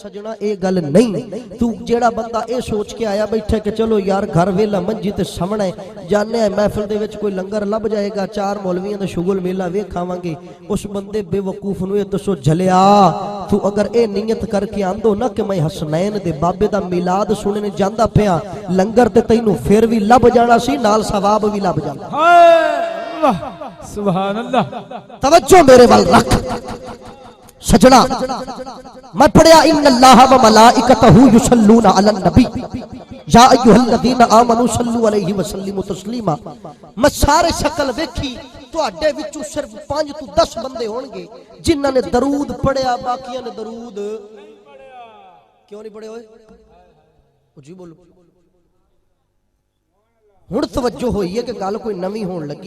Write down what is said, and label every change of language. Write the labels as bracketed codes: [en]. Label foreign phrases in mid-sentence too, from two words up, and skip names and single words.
[pa] ਸੱਜਣਾ ਏ ਗੱਲ ਨਹੀਂ, ਤੂ ਜਿਹੜਾ ਬੰਦਾ ਏ ਸੋਚ ਕੇ ਆਇਆ ਬੈਠਾ ਕਿ ਚਲੋ ਯਾਰ ਘਰ ਵੇਲਾ ਮੰਜੀ ਤੇ ਸਾਮ੍ਹਣੇ ਜਾਣੇ ਮਹਫ਼ਿਲ ਦੇ ਵਿਚ ਕੋਈ ਲੰਗਰ ਲੱਭ ਜਾਏਗਾ, 4 ਮੌਲਵੀਆਂ ਦਾ ਸ਼ੁਗਲ ਮੇਲਾ ਵੇਖਾਵਾਂਗੇ, ਉਸ ਬੰਦੇ ਬੇਵਕੂਫ ਨੂੰ ਦੱਸੋ ਝੱਲਿਆ ਤੂ ਅਗਰ ਏ ਨੀਯਤ ਕਰਕੇ ਆਂਦੋ ਨਾ ਕਿ ਮੈਂ ਹਸਨੈਨ ਦੇ ਬਾਬੇ ਦਾ ਮਿਲਾਦ ਸੁਣਨੇ ਜਾਂਦਾ ਪਿਆ, ਲੰਗਰ ਤੇ ਤੈਨੂੰ ਫਿਰ ਭੀ ਲੱਭ ਜਾਣਾ ਸੀ, ਨਾਲ ਸਵਾਬ ਭੀ ਲੱਭ ਜਾਂਦਾ। [ar] سبحان الله. [pa] ਤਵੱਜੋ ਮੇਰੇ ਵੱਲ ਰੱਖ ਸੱਜਣਾ, ਮੈਂ ਪੜ੍ਹਿਆ [ar] إن الله وملائكته يصلون على النبي يا أيها الذين آمنوا صلوا عليه وسلموا تسليما. [pa] ਮੈਂ ਸਾਰੇ ਸ਼ਕਲ ਵੇਖੀ ਤੁਹਾਡੇ ਵਿੱਚੋਂ ਸਿਰਫ 5 ਤੋ 10 ਬੰਦੇ ਹੋਣਗੇ ਜਿਨ੍ਹਾਂ ਨੇ ਦਰੂਦ ਪੜ੍ਹਿਆ, ਬਾਕੀਆਂ ਨੇ ਦਰੂਦ ਕਿਉਂ ਨਹੀਂ ਪੜ੍ਹੇ? ਓਏ ਜੀ ਬੋਲੋ। ਹੁਣ ਤਵੱਜੋ ਹੋਈ ਹੈ ਕਿ ਗੱਲ ਕੋਈ ਨਵੀਂ ਹੋਣ ਲੱਗੀ।